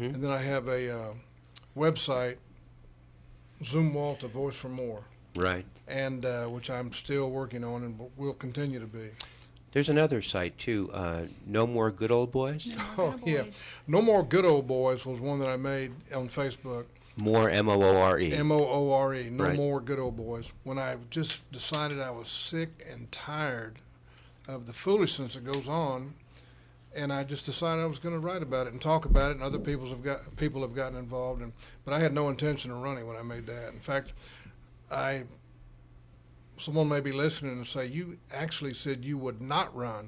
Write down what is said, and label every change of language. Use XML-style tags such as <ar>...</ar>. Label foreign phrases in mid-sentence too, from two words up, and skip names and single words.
<en>And then I have a website, Zumwalt, A Voice for More. Right. And which I'm still working on and will continue to be. There's another site, too, No More Good Old Boys. Oh, yeah. No More Good Old Boys was one that I made on Facebook. More, M-O-O-R-E. M-O-O-R-E, No Right. More Good Old Boys. When I just decided I was sick and tired of the foolishness that goes on, and I just decided I was going to write about it and talk about it, and other people have gotten involved. But I had no intention of running when I made that. In fact, someone may be listening and say, you actually said you would not run.</en>